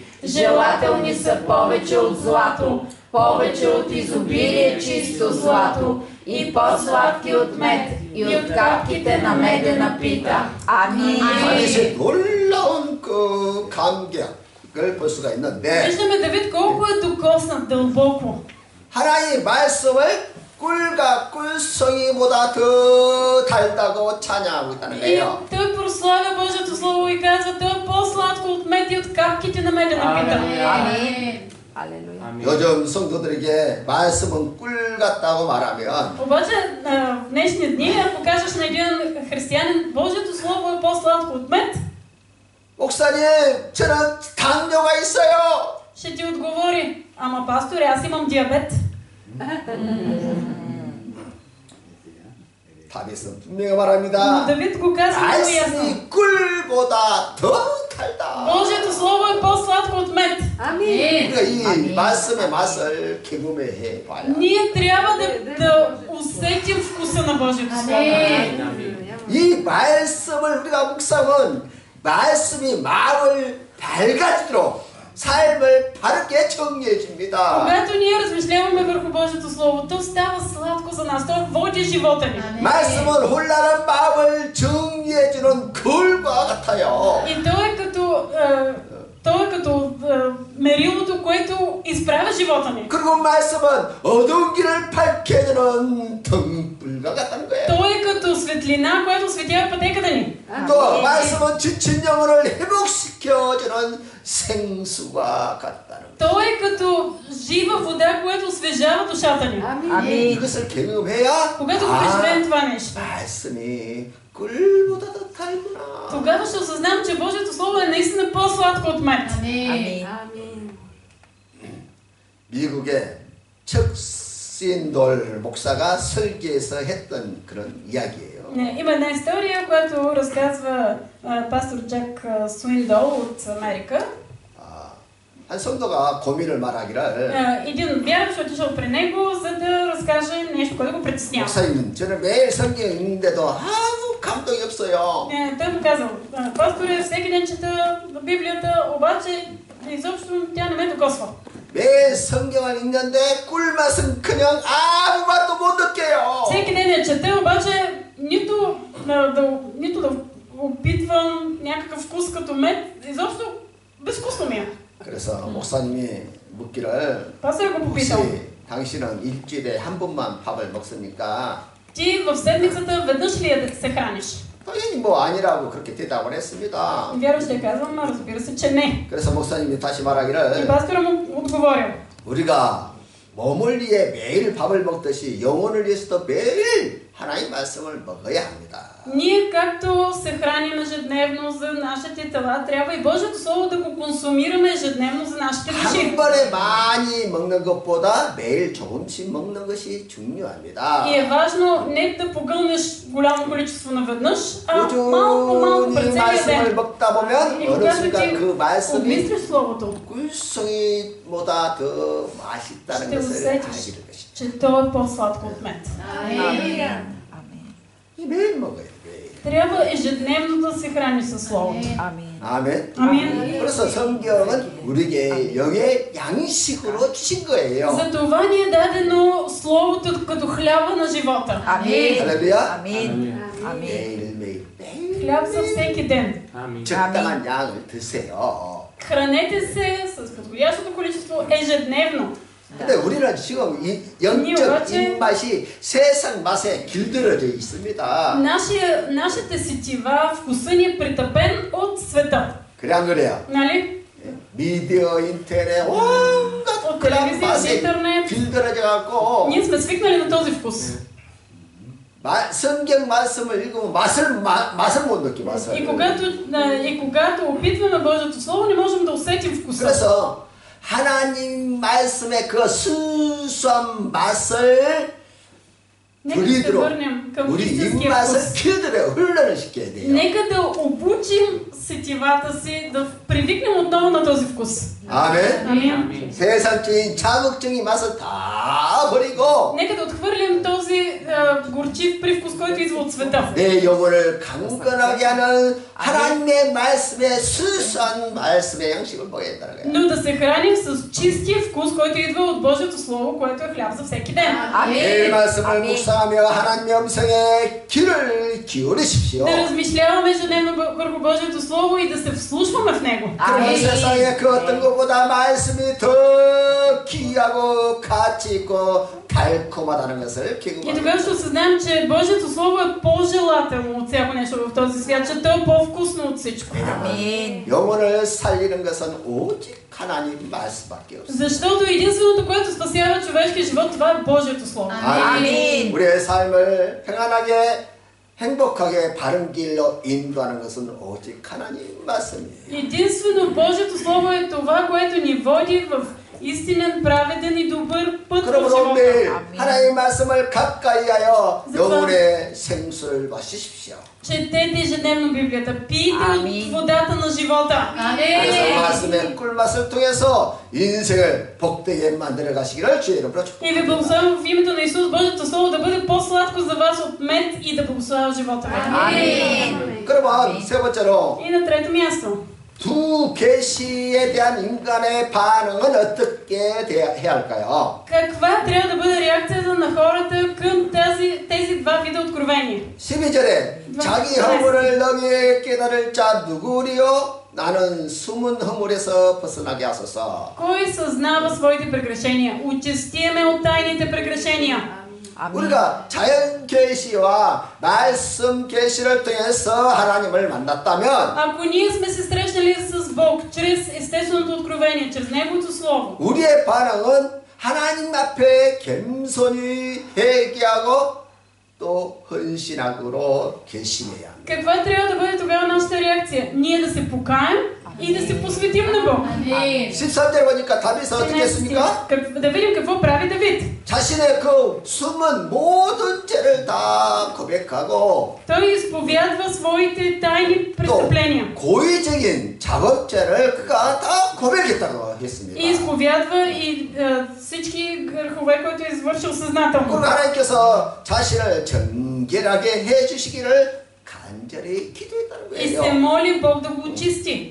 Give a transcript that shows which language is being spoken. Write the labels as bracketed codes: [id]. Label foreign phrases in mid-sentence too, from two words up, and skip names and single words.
[bg] Желателни са повече от злато, повече от изобилие чисто злато и по-сладки от мед и от капките на медена пита. [ko] 아멘. 다윗의 놀라운 그 그 감격을 볼 수가 있는데 [bg] Виждаме Давид колко е докоснат дълбоко. [ko] 하나님의 말씀을 꿀과 꿀송이보다 더 달다고 찬양하고 있다는 [bg] И [ko] 거예요. [bg] той прославя Божието Слово и казва, той е по-сладко от мед и от капките на медена пита. Амин. Алелуя. [ko] 요즘 성도들에게 말씀은 꿀 같다고 말하면 [bg] Обаче в днешни дни, ако кажеш на един християнин, Божието Слово е по-сладко от мед, [ko] 목사님 저는 당뇨가 있어요. [bg] ще ти отговори, ама пасторе, аз имам диабет. [ko] 다윗은 분명히 말합니다. [bg] Давид го казва много ясно. [ko] 말씀이 꿀보다 더 달다. [bg] Божието Слово е по-сладко от мед. Амин. [ko] 우리가 이 아멘. 말씀의 맛을 경험해 봐야. [bg] Ние трябва да усетим вкуса на Божието Слово. [ko] 이 말씀을 우리가 묵상은 말씀이 마음을 밝아지도록 삶을 바르게 정리해 줍니다. [bg] Когато ние размишляваме върху Божието Слово, то става сладко за нас, то води живота ни. [ko] 말씀은 혼란한 마음을 정리해 주는 거울과 같아요. [bg] И той е като мерилото, което изправя живота ни. [ko] 그리고 말씀은 어두운 길을 밝게 해주는 등불과 같다는 거예요. [bg] Той е като светлина, която осветява пътеката ни. [ko] 또 말씀은 지친 영혼을 회복시켜주는 생수와 같다는 거예요. [bg] Той е като жива вода, която освежава душата ни. Амин. [ko] 이것을 경험해야 [bg] Когато го преживеем това нещо, [ko] 말씀이 꿀보다 더 달구나. [bg] тогава ще осъзнам, че Божието Слово е наистина по-сладко от мед. Амин. [ko] 미국의 척신돌 목사가 설교에서 했던 그런 이야기예요. [bg] Има една история, която разказва пастор Джак Суиндол от Америка. [ko] 한 성도가 고민을 말하기를 [bg] Един вярващ отишъл при него, за да разкаже нещо, което го притеснява. [ko] 목사님 저는 매일 성경 읽는데도 아무 감동이 없어요. [bg] Той му казал, пасторе, всеки ден чета Библията, обаче изобщо тя не ме докосва. [ko] 매일 성경을 읽는데 꿀맛은 그냥 아무 맛도 못 느껴요. [bg] Всеки ден я чета, обаче нито да опитвам някакъв вкус като мед, изобщо безвкусно ми е. [ko] 그래서 목사님이 묻기를 [bg] Пастор го попитал, [ko] 혹시 당신은 일주일에 한 번만 밥을 먹습니까? [bg] ти в седмицата веднъж ли се храниш? [ko] 당연히 뭐 아니라고 그렇게 대답을 했습니다. [bg] Вярващ ли казвам, разбира се, че не. [ko] 그래서 목사님이 다시 [bg] И [ko] 말하기를 [bg] пастора му отговорил, [ko] 우리가 몸을 위해 매일 밥을 먹듯이 영혼을 위해서도 매일 하나님 말씀을 먹어야 합니다. [bg] ние както се храним ежедневно за нашите тела, трябва и Божието Слово да го консумираме ежедневно за нашите души. [ko] 한 번에 많이 먹는 것보다 매일 조금씩 먹는 것이 중요합니다. [bg] И е важно не да погълнеш голямо количество наведнъж, а малко по малко през целия [ko] 말씀을 [bg] ден. [ko] 먹다 보면 [bg] И [ko] 어느 [bg] когато [ko] 순간 [bg] ти [ko] 그 말씀이 [bg] обмислиш Словото, [ko] 꿀송이보다 더 맛있다는 [bg] ще [ko] 것을 [bg] усетиш, [ko] 알게 될 것이다. [bg] че то е по-сладко от мед. [ko] 매일 먹어야 돼. [bg] Трябва ежедневно да се храни със Словото. [ko] 아멘. [bg] Амин. [ko] 그래서 성경은 우리에게 영의 양식으로 주신 거예요. [bg] За това ни е дадено Словото като хляба на живота. Амин. [ko] 할렐루야. [bg] Амин. Амин. [ko] 매일매일 [bg] Хляб за всеки ден. [ko] 적당한 양을 드세요. [bg] Хранете се с подходящото количество ежедневно. [ko] 근데 우리는 지금 이 영적 입맛이 세상 맛에 길들여져 있습니다. [bg] Нашите сетива, вкуса ни е притъпен от света. [ko] 그래 안 그래요? [bg] Нали? [ko] 미디어, 인터넷, 온갖 그런 맛에 인터넷. 길들여져 갖고 [bg] Ние сме свикнали на този вкус. [ko] 성경 말씀을 읽으면 맛을 못 느끼 맛을. [bg] И когато опитваме Божието Слово, не можем да усетим вкуса. [ko] 그래서 하나님 말씀의 그 순수한 맛을 [bg] Нека се [ko] 드리도록 [bg] върнем към [ko] 우리 [bg] истинския [ko] 입맛을 [bg] вкус. [ko] 길들여 훈련을 시켜야 돼요. [bg] Нека да обучим сетивата си, да привикнем отново на този вкус. [ko] 아멘. [bg] Амин. [ko] 세상적인 자극적인 맛을 다 버리고 [bg] Нека да отхвърлим този горчив привкус, който идва от света. [ko] 내 영혼을 강건하게 하는 하나님의 말씀의 수수한 말씀의 양식을 먹어야 된다는 거예요. [bg] Но да се храним с чистия вкус, който идва от Божието Слово, което е хляб за всеки ден. [ko] 내 말씀을 묵상하며 하나님의 음성에 귀를 기울이십시오. [bg] Да размишляваме ежедневно върху Божието Слово и да се вслушваме в него. [ko] 그러면 세상에 그 어떤 것보다 말씀이 더 귀하고 가치 있고 달콤하다는 것을 [bg] И [ko] 기억합니다. [bg] тогава ще осъзнаем, че Божието Слово е по-желателно от всяко нещо в този свят, че то е по-вкусно от всичко. [ko] 영혼을 살리는 것은 오직 하나님 말씀밖에 없어요. [bg] Защото единственото, което спасява човешкия живот, това е Божието Слово. [ko] 아멘. 우리의 삶을 평안하게 행복하게 바른 길로 인도하는 것은 오직 하나님 말씀이에요. [bg] Единствено Божието Слово е това, което ни води в истинен, праведен и добър път в [ko] 그러므로 [bg] живота. [ko] 매일 하나님의 말씀을 가까이하여 영혼의 생수를 마시십시오. [bg] Четете ежедневно Библията, пийте от водата на живота. [ko] 그래서 말씀의 꿀맛을 통해서 인생을 복되게 만들어 가시기를 주의 이름으로 [bg] И ви благославям в името на Исус Божието Слово да бъде по-сладко за вас от мед и да благославя живота ви. [ko] 그러면 세 번째로 [bg] И на трето място. [ko] 두 계시에 대한 인간의 반응은 어떻게 해야 할까요? [bg] Каква трябва да бъде реакцията на хората към тези два вида откровения? [ko] 12절에 자기 허물을 너희에 깨달을 자 누구리요? 나는 숨은 허물에서 벗어나게 하소서. [bg] Кой съзнава своите прегрешения? Очисти ме от тайните прегрешения. [ko] 우리가 자연 계시와 말씀 계시를 통해서 하나님을 만났다면 [bg] Ако ние сме се срещнали с Бог чрез естественото откровение, чрез Неговото Слово, [ko] 우리의 반응은 하나님 앞에 겸손히 회개하고 또 헌신하고 계시해야 합니다. [bg] каква трябва да бъде тогава нашата реакция? Ние да се покаем и да се посветим на Бог. [ko] 13절 보니까 다윗은 어떻게 했습니까? [bg] Да видим какво прави Давид. [ko] 자신의 그 숨은 모든 죄를 다 고백하고 [bg] Той изповядва своите тайни престъпления. [ko] 또 고의적인 작업죄를 그가 다 고백했다고 했습니다. [bg] И изповядва и всички грехове, които е извършил съзнателно. [ko] 그리고 하나님께서 자신을 정결하게 해주시기를 간절히 기도했다는 [bg] И се [ko] 거예요. [bg] моли Бог да го очисти.